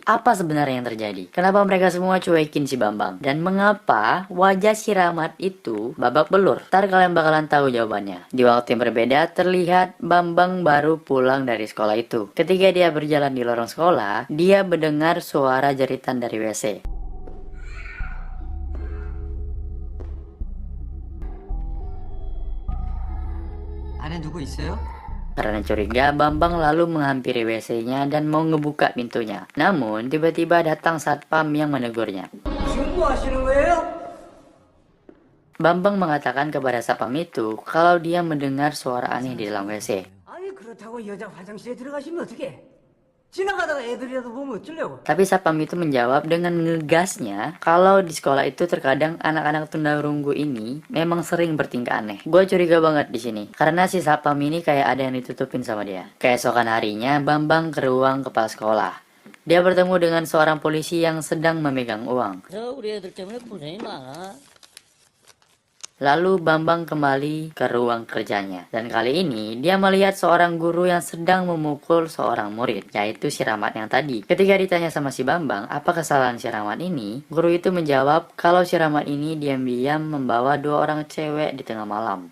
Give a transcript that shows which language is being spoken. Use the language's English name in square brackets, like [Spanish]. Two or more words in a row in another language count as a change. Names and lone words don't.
[Indonesian] Apa sebenarnya yang terjadi? Kenapa mereka semua cuekin si Bambang? Dan mengapa wajah si Rahmat itu babak belur? Ntar kalian bakalan tahu jawabannya. Di waktu yang berbeda terlihat Bambang baru pulang dari sekolah itu. Ketika dia berjalan di lorong sekolah, dia mendengar suara jeritan dari WC. [Korean] 안에 누구 있어요? [Indonesian] Karena curiga, Bambang lalu menghampiri WC-nya dan mau ngebuka pintunya. Namun, tiba-tiba datang satpam yang menegurnya. Bambang mengatakan kepada satpam itu kalau dia mendengar suara aneh di dalam WC. [Korean] 아니 그렇다고 여자 화장실에 들어가시면 어떡해? 지나가다가 애들이라도 보면 어쩌려고? [Indonesian] Tapi satpam itu menjawab dengan ngegasnya kalau di sekolah itu terkadang anak-anak tunarunggu ini memang sering bertingkah aneh. Gue curiga banget di sini karena si satpam ini kayak ada yang ditutupin sama dia. Keesokan harinya Bambang ke ruang kepala sekolah. Dia bertemu dengan seorang polisi yang sedang memegang uang. [Korean] 우리 애들 때문에 고생이 많아. [Indonesian] Lalu Bambang kembali ke ruang kerjanya. Dan kali ini dia melihat seorang guru yang sedang memukul seorang murid, yaitu si Rahmat yang tadi. Ketika ditanya sama si Bambang, apa kesalahan si Rahmat ini? Guru itu menjawab kalau si Rahmat ini diam-diam membawa dua orang cewek di tengah malam.